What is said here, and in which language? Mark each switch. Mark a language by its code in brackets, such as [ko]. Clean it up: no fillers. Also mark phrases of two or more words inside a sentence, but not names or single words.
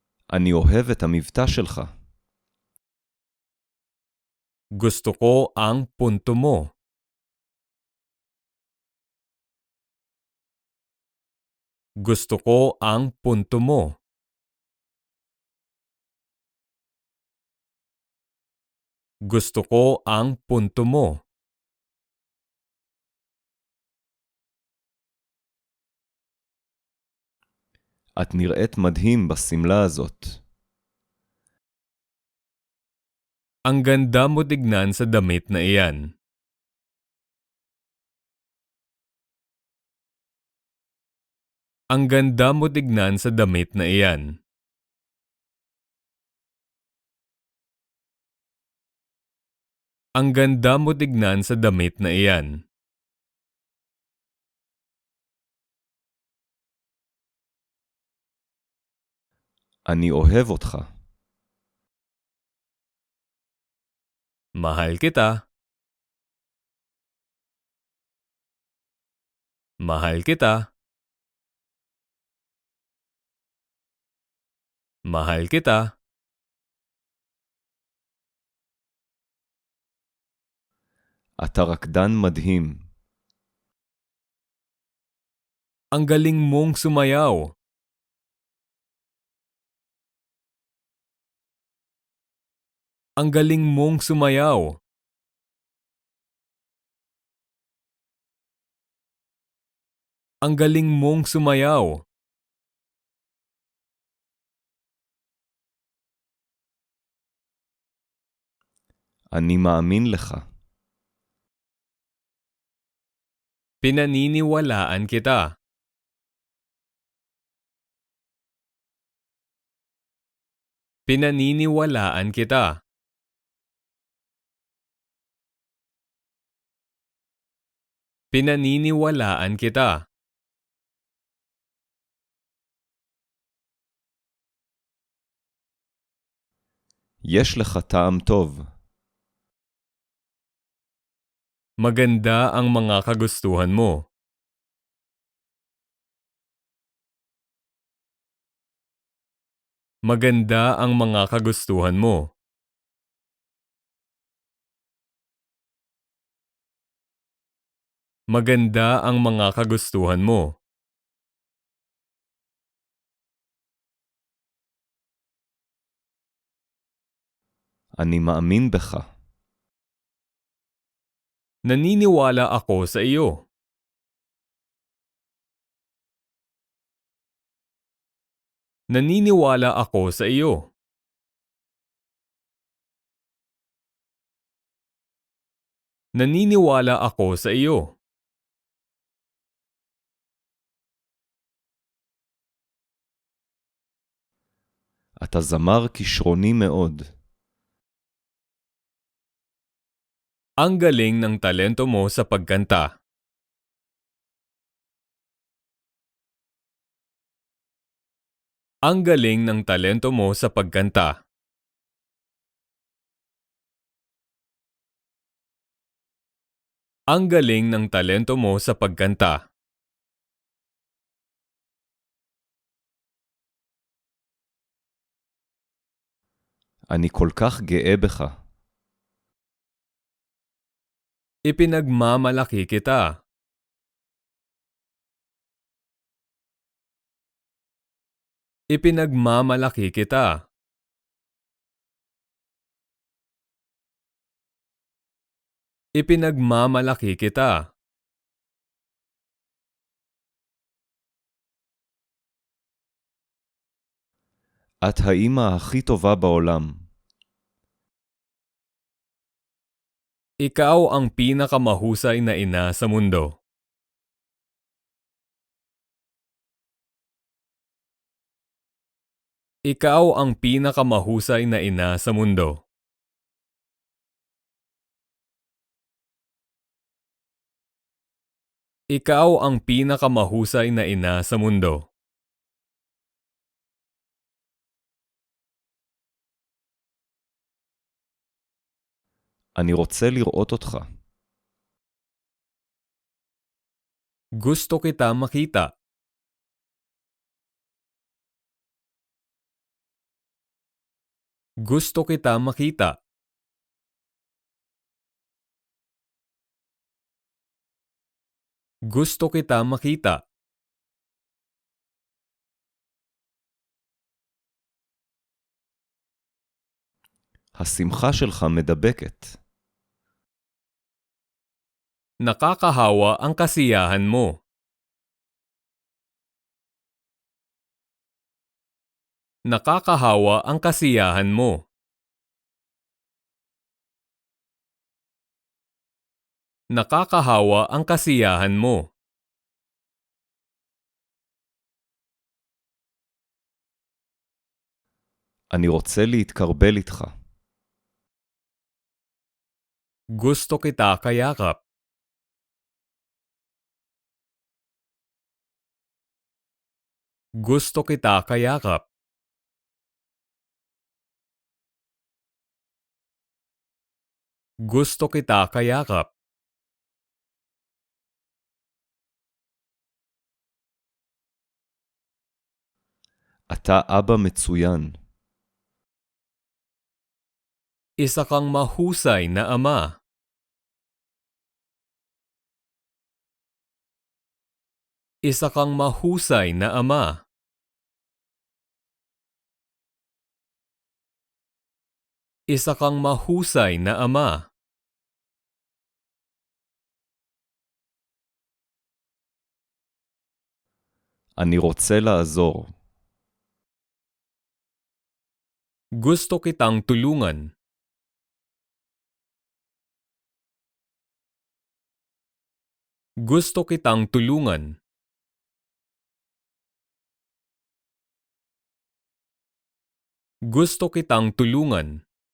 [he] אני אוהב את המבטא שלך. [tl] Gusto ko ang punto mo. Gusto ko ang punto mo. Gusto ko ang punto mo. [he] את נראית מדהים בשמלה הזאת. [tl] Ang ganda mo tignan sa damit na iyan. Ang ganda mo tignan sa damit na iyan. Ang ganda mo tignan sa damit na iyan. [he] אני אוהב אותך. [tl] Mahal kita. Mahal kita. Mahal kita. [he] אתה רקדן מדהים. [tl] Ang galing mong sumayaw. Ang galing mong sumayaw. Ang galing mong sumayaw. [he] אני מאמין לך. [tl] Pinaniniwalaan kita. Pinaniniwalaan kita. Pinaniniwalaan kita. [he] יש לך טעם טוב. [tl] Maganda ang mga kagustuhan mo. Maganda ang mga kagustuhan mo. Maganda ang mga kagustuhan mo. [he] אני מאמין בך. [tl] Naniniwala ako sa iyo. Naniniwala ako sa iyo. Naniniwala ako sa iyo. [he] אתה זמר כישרוני מאוד. [tl] Ang galing ng talento mo sa pagkanta. Ang galing ng talento mo sa pagkanta. Ang galing ng talento mo sa pagkanta. [he] אני כל כך גאה בך. [tl] Ipinagmamalaki kita. Ipinagmamalaki kita. Ipinagmamalaki kita. [he] את האמא הכי טובה בעולם. [tl] Ikaw ang pinakamahusay na ina sa mundo. Ikaw ang pinakamahusay na ina sa mundo. Ikaw ang pinakamahusay na ina sa mundo. [he] אני רוצה לראות אותך. [tl] Gusto kita makita. Gusto kita makita. Gusto kita makita. [he] השמחה שלך מדבקת. [tl] Nakakahawa ang kasiyahan mo. Nakakahawa ang kasiyahan mo. Nakakahawa ang kasiyahan mo. [he] אני רוצה להתקרבל איתך. [tl] Gusto kita kayakap. Gusto kita kayakap. Gusto kita kayakap. [he] אתה אבא מצוין. [tl] Isa kang mahusay na ama. Isa kang mahusay na ama. Isa kang mahusay na ama. [he] אני רוצה לעזור. [tl] Gusto kitang tulungan. Gusto kitang tulungan. Gusto kitang tulungan.